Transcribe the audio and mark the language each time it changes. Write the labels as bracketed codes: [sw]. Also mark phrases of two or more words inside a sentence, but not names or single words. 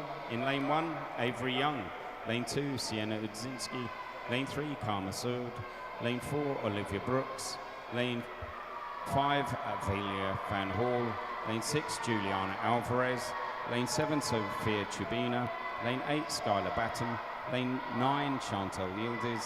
[en] In lane 1, Avery Young. Lane 2, Sienna Udzinski. Lane 3, Karma Sood. Lane 4, Olivia Brooks. Lane 5, Avelia Van Hall. Lane 6, Juliana Alvarez. Lane 7, Sophia Chubina. Lane 8, Skylar Batten. Lane 9, Chantal Yildiz.